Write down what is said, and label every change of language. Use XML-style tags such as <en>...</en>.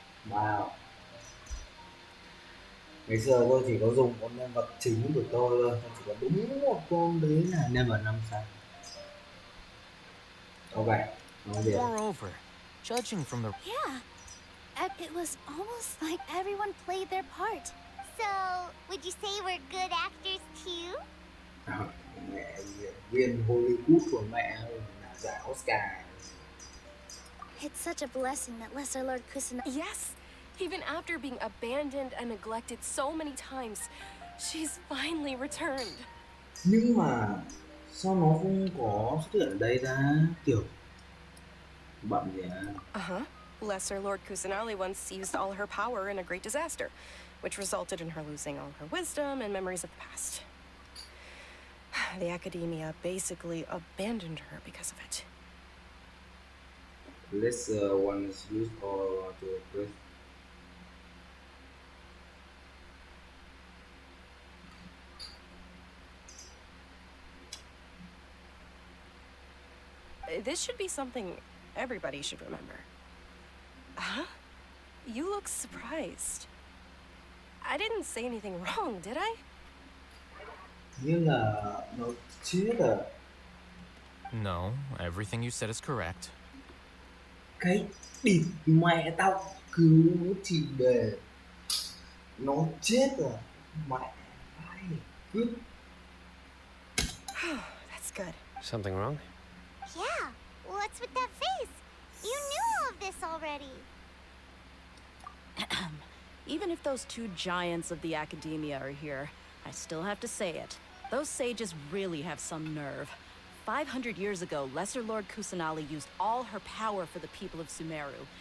<en>Wow.</en> <vi>Ngày xưa tôi chỉ có dùng con nhân vật chính của tôi thôi, tôi chỉ có đúng một con đấy là nhân vật 5 sao. Ok, nói việc.</vi> <en>Moreover, judging from the Yeah, it was almost like everyone played their part. So, would you say we're good actors too?</en> <vi>Mẹ diễn viên Hollywood của mẹ là giải Oscar.</vi> <en>It's such a blessing that Lesser Lord Kusanagi. Yes, even after being abandoned and neglected so many times, she's finally returned.</en> <vi>Nhưng mà sao nó không có xuất hiện ở đây ta? Kiểu bận gì à? Uh-huh.</vi> <en>Lesser Lord Kusanali once used all her power in a great disaster, which resulted in her losing all her wisdom and memories of the past. The academia basically abandoned her because of it. Let's one is used or to replace. This should be something everybody should remember. Huh? You look surprised. I didn't say anything wrong, did I?</en> <vi>Nhưng là nó chưa là</vi> <en>No, everything you said is correct.</en> <vi>cái địt mẹ tao cứu chị bề, nó chết rồi mẹ, ai cướp.</vi> <en>That's good. Something wrong? Yeah, what's with that face? You knew all of this already. Even if those two giants of the academia are here, I still have to say it. Those sages really have some nerve. 500 years ago, Lesser Lord Kusanali used all her power for the people of Sumeru.</en>